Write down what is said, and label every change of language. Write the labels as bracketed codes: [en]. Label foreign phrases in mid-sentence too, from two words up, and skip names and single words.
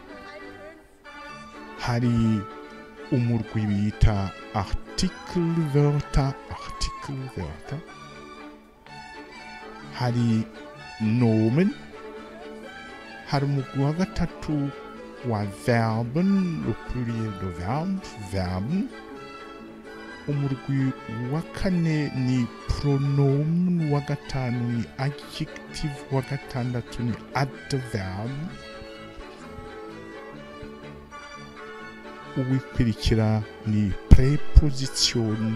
[rn] Hari umurwi bita artikelwörter. Hari nomen. Hari umurwi wa gatatu wa verben, [fr] le pluriel de verben. [rn] Umurwi wa kane ni pronomen, wa gatanu ni adjective, wa gatandatu ni adverb. Uwikurikira ni preposition.